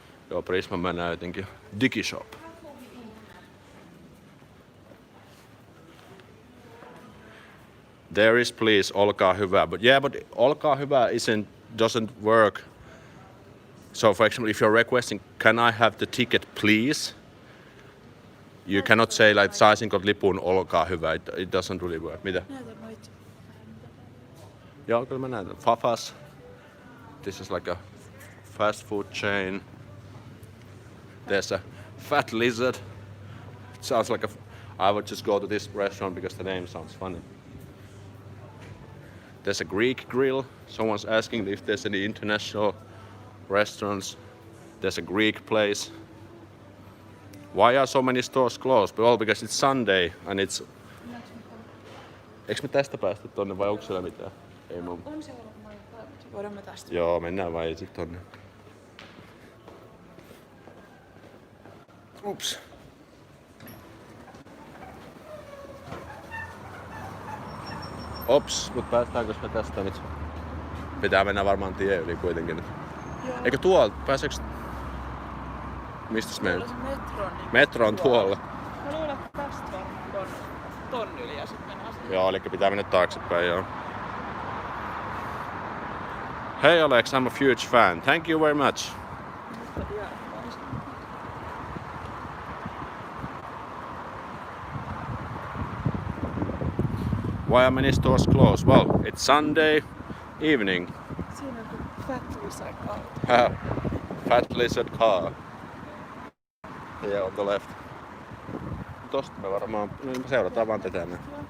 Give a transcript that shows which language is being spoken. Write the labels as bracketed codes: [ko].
[fi] Joo, Prisman mä näytinkin. Digishop. [en] There is please, [fi] olkaa hyvä. [en] But yeah, but [fi] olkaa hyvä [en] doesn't work. So for example, if you're requesting, can I have the ticket please? You cannot say like, [fi] saisinko lipun, olkaa hyvä. [en] It doesn't really work. [fi] Mitä? Näytä noita. Joo, kyllä mä näytän. Fafas. [en] This is like a fast food chain. There's a fat lizard. It sounds like I would just go to this restaurant because the name sounds funny. There's a Greek grill. Someone's asking if there's any international restaurants. There's a Greek place. Why are so many stores closed? Well, because it's Sunday and it's... [fi] Eikö me tästä päästä tonne vai onko siellä mitään? Ei mun. On siellä varmaan jotain, mutta voidaan me tästä. Joo, mennään vai sit tonne. Ups. Ops, mut päästäänkö me tästä nyt? Pitää mennä varmaan tie yli kuitenkin nyt. Joo. Eikö tuolta? Pääseekö... Mistäs Tuolla mennään? se metro on niin Metro on tuolla. Mä luulen, että tästä varmaan ton yli ja sit mennään sinne. Joo, eli pitää mennä taaksepäin, joo. [en] Hey Alex, I'm a huge fan. Thank you very much. [fi] Mutta ihan vaan. [en] Why are many stores closed? Well, it's Sunday evening. [fi] Siinä on kuin fat lizard auto. [en] Fat lizard car. Yeah, on the left. [fi] Tosta me varmaan seurataan vaan tätä näin.